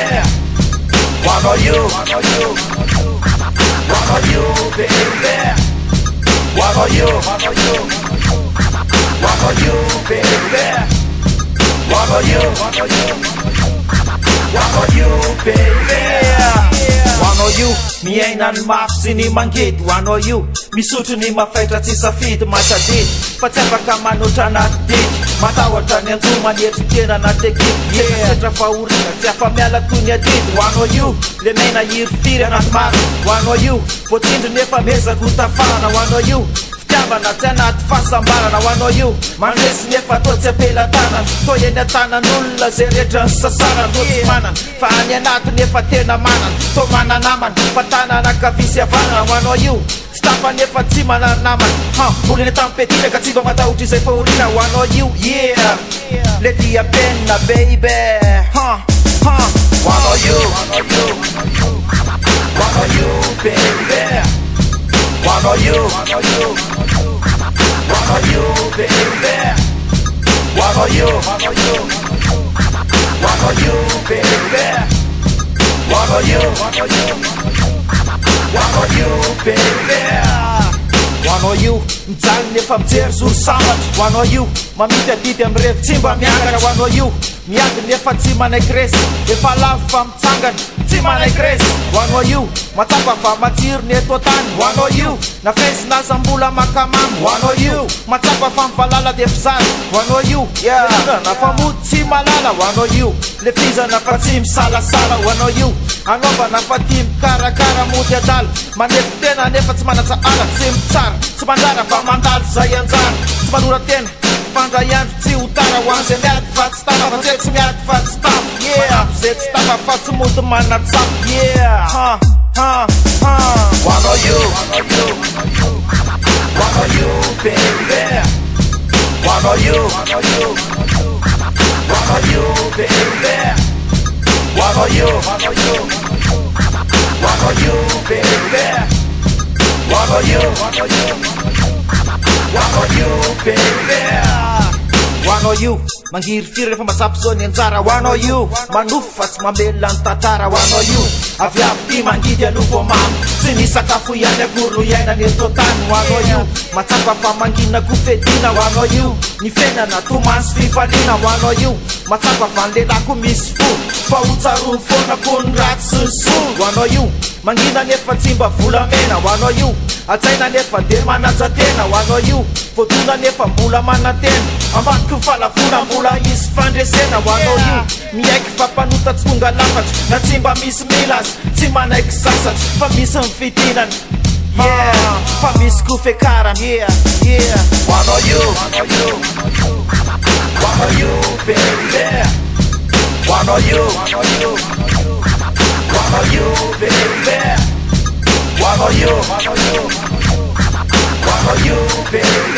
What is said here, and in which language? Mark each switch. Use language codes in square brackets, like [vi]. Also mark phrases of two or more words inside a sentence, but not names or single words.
[en] One of you, baby. One of you, baby. One of you, baby. One of you, [mg] mi ainan mafy sy ny mangety. [en] One of you, [mg] misotro ny mafaitra tsy safidy matadity. Fa tsy afaka manotra anaty diky, matahotra ny anjo manetry tena anaty ekipe. Setra fahoriana tsy afa-miala toy ny adidy. [en] One of you, [mg] le mena hiry firy anaty maro. [en] One of you, [mg] voatsindry nefa mezaka ho tafarana. [en] One of you, [mg] fitiavana tsy anaty fahasambarana. [en] One of you, [mg] mandresy nefa tô tsy apelatanana. Tô eny an-tanan'olona zay rehetra ny sasarana. Tô tsy manana fa any anaty nefa tena manana. Tô mananamana fa tanana kavisy avana. [en] One of you, [mg] stafa nefa tsy mananamana. Olona tampetina ka tsy mba matahotra izay fahoriana. [en] One of you, yeah, le dia penna baby. One of you, baby. One of you, baby. One of you, baby. One of you, baby. One of you, [mg] mijaly nefa mijery zoro sambatra. [en] One of you, [mg] mamity adidy amy revo tsy mba miangana. [en] One of you, [mg] miady nefa tsy manaiky resy, efa lavo fa mitsangana tsy manaiky resy. [en] One of you, [mg] matsapa fa matsiro ny eto tany. [en] One of you, [mg] na fesinaza mbola makamamy. [en] One of you, [mg] matsapa fa mivalala de fizary. [en] One of you, [mg] na fa mody tsy malala. [en] One of you, [mg] le fizana fa tsy misalasala. [en] One of you, [mg] anaovana fa tia mikarakara mody adala. Manefy tena nefa tsy manatsaala, tsy mitsara tsy manjara fa mandalo zay anjara. Tsy manora tena fandray andro tsy ho tara. Ho an'izay miady fa tsy tafa fa tsy miady fa tsy tafa. Yeah, zay tsy tafa fa tsy mody manatsapa. [en] Yeah, one of you, baby. One of you, baby. One of you, baby. One of you, baby. One of you, [mg] mangiry firy rehefa matsapy zao ny anjara. [en] One of you, [mg] manofo fa tsy mamelona ny tantara. [en] One of you, [mg] avy avy ty mangidy alovo mamy, tsy ny sakafo ihany akory no iaina ny eto tany. [en] One of you, [mg] matsapa fa mangina ko fedina. [en] One of you, [mg] ny fenana tomany sy fifaliana. [en] One of you, [mg] matsapa fa ny lelako misy fo, fa ho tsarony foana ko ny ratsy sy ny soa. [en] One of you, [mg] mangina nefa tsy mba volamena. [en] One of you, [mg] atsaina nefa de manaja tena. [en] One of you, [mg] voadona nefa mbola manantena, ambadiky falafona mbola isy fandresena. [en] One of you, [mg] miaiky fa mpanota tsy tonga lafatra, na tsy mba misy milazy tsy manaiky sasatra, fa misy ny fitinany. Yeah, fa misy ko fekarany. [en] Yeah, one of you, baby. One of you, baby. One of you, baby.